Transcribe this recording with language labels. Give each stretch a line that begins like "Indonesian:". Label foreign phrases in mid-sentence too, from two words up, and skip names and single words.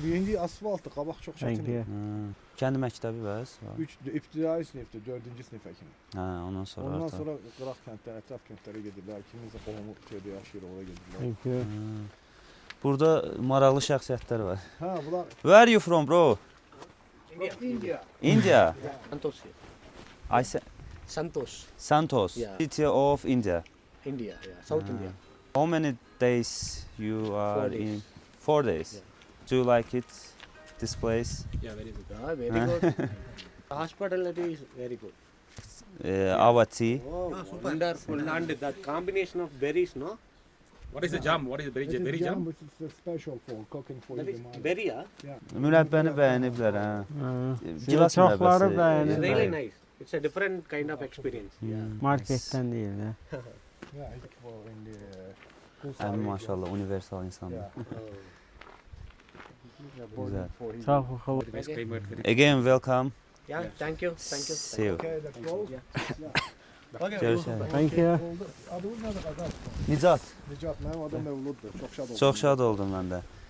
Azerbaijani: İndi asfaltdır, qabaq çox çətindir. Kənd məktəbi bəs? 3 ibtidai sinifdir, 4-cü sinifə kimi. Hə, ondan sonra. Ondan sonra qıraq kəndlər, ətraf kəndlərə gedirlər. Kimisə qohumu şeydə yaşayır, ora gedirlər. Burada maraqlı şəxsiyyətlər var. Hə, bunlar
English: Where are you from, bro? India. India. Santosh. Santosh. Santos. Yeah. City of India. India, yeah. South India. How many days you are 4 days. in? 4 days. Yeah. Do you like it? This place? Yeah, very good. Very good. The hospitality is very good. Our tea. Wonderful. And that combination of berries, no? What is the jam? What is the berry jam? This is the special for cooking for That you. is berry, huh?
Azerbaijani: Mürəbbəni bəyəniblər hə. Gilas Çoxları mürəbbəsi. bəyənib.
English: It's really nice. It's a different kind of experience. Yeah.
Turkish: Marketten değil de.
English: Yeah, it's for in the
Azerbaijani: Əmi maşallah universal insandır.
Turkish: Güzel. Çok akıllı.
English: Nice climate. Again welcome. Yeah, thank you. Thank you. See you. Okay, let's go.
Azerbaijani: Görüşürüz.
English: Thank you.
Azerbaijani: Adınız nədir qardaş? Nicat. Nicat, mənim adım Mövluddur. Çox şad oldum. Çox şad oldum mən də.